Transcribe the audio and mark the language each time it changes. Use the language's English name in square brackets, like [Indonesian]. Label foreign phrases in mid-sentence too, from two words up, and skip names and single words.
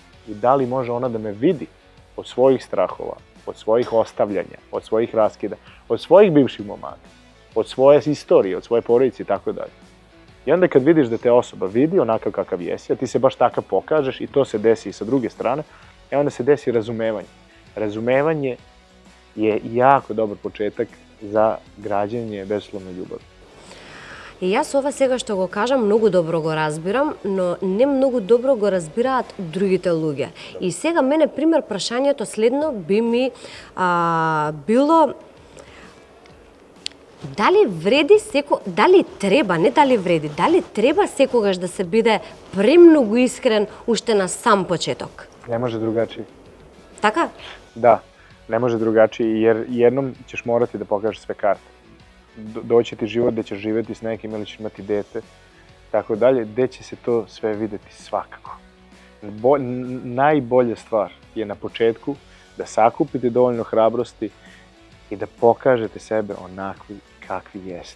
[Serbian] I da li može ona da me vidi od svojih strahova, od svojih ostavljanja, od svojih raskida, od svojih bivših momaka, od svoje istorije, od svoje porodice i tako dalje. I onda kad vidiš da te osoba vidi onakav kakav jesi, a ti se baš takav pokažeš i to se desi i sa druge strane, onda se desi razumevanje. Razumevanje je jako dobar početak za građenje bezuslovne ljubavi. [Macedonian] И јас ова сега што го кажам, многу добро го разбирам, но не многу добро го разбираат другите луѓе. И сега мене, пример, прашањето следно би ми било дали вреди дали треба, не дали вреди, дали треба секогаш да се биде премногу искрен уште на сам почеток? [Serbian] Ne može drugačije. [Macedonian] Така? [Serbian] Da, ne može drugačije, jer jednom ćeš morati da pokažeš sve karte. Doći ti život gde ćeš živeti s nekim ili ćeš imati dete, tako dalje, gde će se to sve videti svakako. Najbolja stvar je na početku da sakupite dovoljno hrabrosti i da pokažete sebe onakvi kakvi jeste.